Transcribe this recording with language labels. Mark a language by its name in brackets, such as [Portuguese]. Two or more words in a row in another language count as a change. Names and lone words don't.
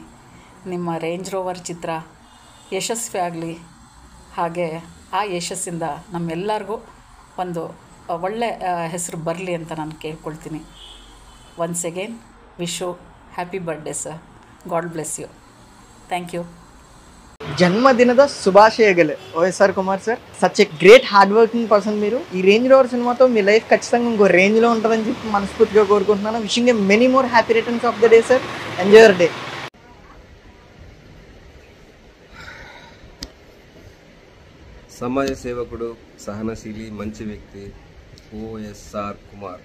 [Kannada] ನಿಮ್ಮ ರೇಂಜ್ ರೋವರ್ ಚಿತ್ರ ಯಶಸ್ವಿ ಆಗಲಿ. ಹಾಗೆ ಆ ಯಶಸ್ಸಿಂದ ನಮ್ಮೆಲ್ಲರಿಗೂ ಒಂದು ಒಳ್ಳೆ ಹೆಸರು ಬರಲಿ ಅಂತ ನಾನು ಕೇಳ್ಕೊಳ್ತೀನಿ. [English] Once again wish you happy birthday sir. God bless you. Thank you. [Telugu] జన్మదినದ శుభాశయగలు OSR కుమార్ సార్. [English] such a great hard working person మీరు. [Telugu] ఈ రేంజ్ రోవర్ సినిమాతో మీ లైఫ్ ఖచ్చితంగా ఇంకో రేంజ్లో ఉంటుందని చెప్పి మనస్ఫూర్తిగా కోరుకుంటున్నాను. [English] Wishing a many more happy returns of the day sir. Enjoy your day. [Telugu] సమాజ సేవకుడు, సహనశీలి, మంచి వ్యక్తి OSR కుమార్.